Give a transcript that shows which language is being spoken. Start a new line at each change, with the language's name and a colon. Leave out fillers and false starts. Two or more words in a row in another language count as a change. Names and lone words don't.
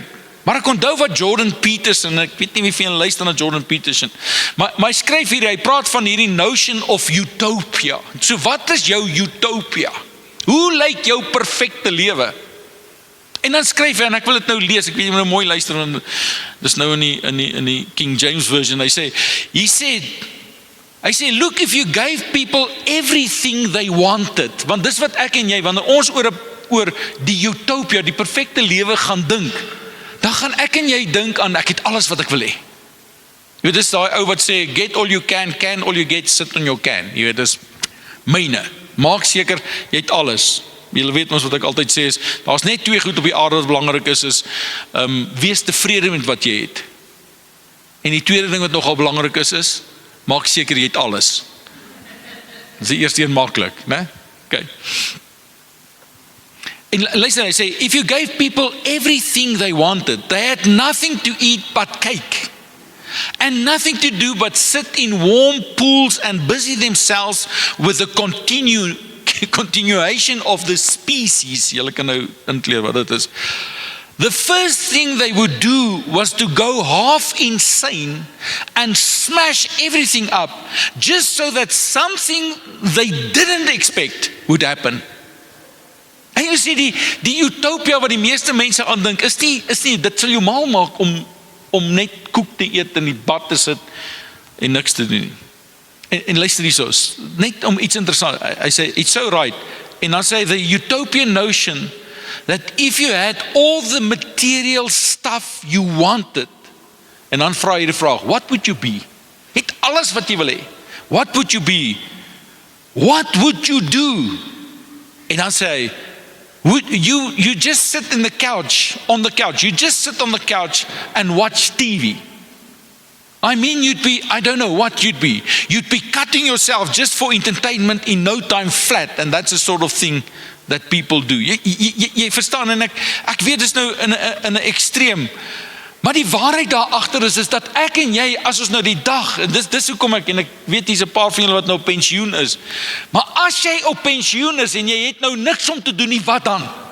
Afrikaans: Maar ek onthou wat Jordan Peterson, ek weet nie wie van julle luister na Jordan Peterson, maar hy skryf hier, hy praat van hierdie
English: notion of utopia.
Afrikaans: So wat is jou utopia? Hoe lyk jou perfekte lewe? En dan skryf hy, en ek wil dit nou lees, ek weet jy moet nou mooi luister, want dis nou in die King James Version, hy sê,
English: look, if you gave people everything they wanted,
Afrikaans: want dis wat ek en jy, wanneer ons oor die utopia, die perfekte lewe gaan dink, dan gaan ek en jy dink aan, ek het alles wat ek wil hê. Jy weet, dis daai ou wat sê,
English: get all you can all you get, sit on your can.
Afrikaans: Jy weet, dis myne. Maak seker, jy het alles. Julle weet ons wat ek altyd sê is, daar's net twee goed op die aarde wat belangrik is wees tevrede met wat jy het. En die tweede ding wat nogal belangrik is, maak seker jy het alles. Dis die eerste een maklik, né? Okay. En luister, hy sê,
English: if you gave people everything they wanted, they had nothing to eat but cake, and nothing to do but sit in warm pools and busy themselves with the continuation of the species.
Afrikaans: Julle kan nou inkleer wat dit is.
English: The first thing they would do was to go half insane and smash everything up just so that something they didn't expect would happen.
Afrikaans: En jy sê die utopia wat die meeste mense aandink is nie dit sal jou mal maak om net koek te eet in die bad te sit en niks te doen nie. En luister hierso, net om iets interessant. Hy sê
English: it's so right.
Afrikaans: En dan sê hy
English: the utopian notion that if you had all the material stuff you wanted,
Afrikaans: en dan vra jy die vraag,
English: what would you be?
Afrikaans: Het alles wat jy wil hê.
English: What would you be? What would you do?
Afrikaans: En dan sê hy,
English: you just sit on the couch, you just sit on the couch and watch TV. I mean, I don't know what you'd be. You'd be cutting yourself just for entertainment in no time flat, and that's the sort of thing that people do.
Afrikaans: Jy verstaan, en ek weet dis nou in 'n ekstreem, maar die waarheid daar agter is dat ek en jy, as ons nou die dag, en dis hoekom ek weet hier's 'n paar van julle wat nou op pensioen is, maar as jy op pensioen is en jy het nou niks om te doen nie, wat dan?